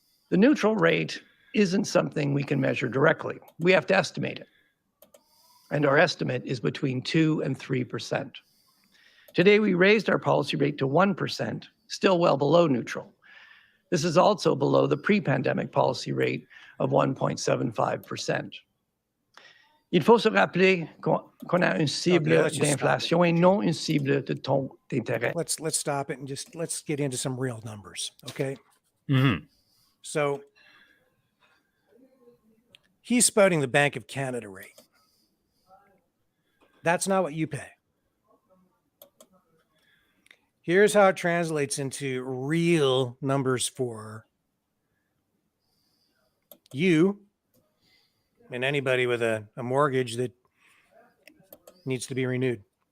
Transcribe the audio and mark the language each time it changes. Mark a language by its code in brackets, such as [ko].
[en] The neutral rate isn't something we can measure directly. We have to estimate it. And our estimate is between 2 and 3%. Today, we raised our policy rate to 1%, still well below neutral. This is also below the pre-pandemic policy rate of 1.75%. [fr] Il faut se rappeler qu'on a une cible d'inflation et non une cible de taux d'intérêt. [en] Let's stop it and let's get into some real numbers, okay? Mm-hmm. So he's spouting the Bank of Canada rate. That's not what you pay. Here's how it translates into real numbers for you and anybody with a mortgage that needs to be renewed.